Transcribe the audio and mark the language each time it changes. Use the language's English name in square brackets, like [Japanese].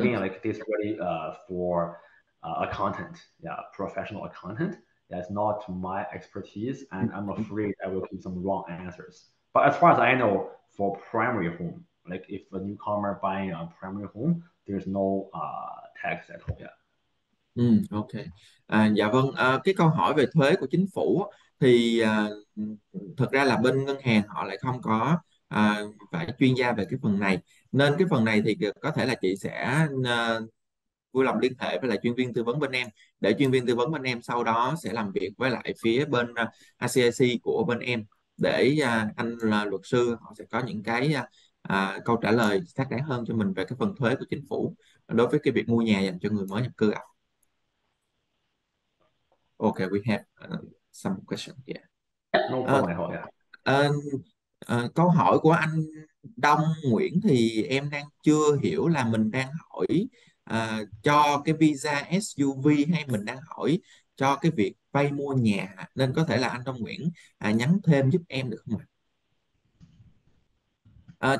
[English] again, like this really for accountant, yeah, professional accountant. That's not my expertise, and I'm afraid I will give some wrong answers. But as far as I know, for primary home, like if a newcomer buying a primary home, there's no tax at all. Yeah. ok. [Vietnamese] Dạ vâng, cái câu hỏi về thuế của chính phủ thì thực ra là bên ngân hàng họ lại không có phải chuyên gia về cái phần này, nên cái phần này thì có thể là chị sẽ vui lòng liên hệ với lại chuyên viên tư vấn bên em, để chuyên viên tư vấn bên em sau đó sẽ làm việc với lại phía bên ICIC của bên em, để anh là luật sư họ sẽ có những cái câu trả lời xác đáng hơn cho mình về cái phần thuế của chính phủ đối với cái việc mua nhà dành cho người mới nhập cư ạ. [English] Okay, we have some question here. No Ờ, problem at all. Yeah. [Vietnamese] ờ, câu hỏi của anh Đông Nguyễn thì em đang chưa hiểu là mình đang hỏi cho cái visa SUV hay mình đang hỏi cho cái việc vay mua nhà, nên có thể là anh Đông Nguyễn nhắn thêm giúp em được không ạ?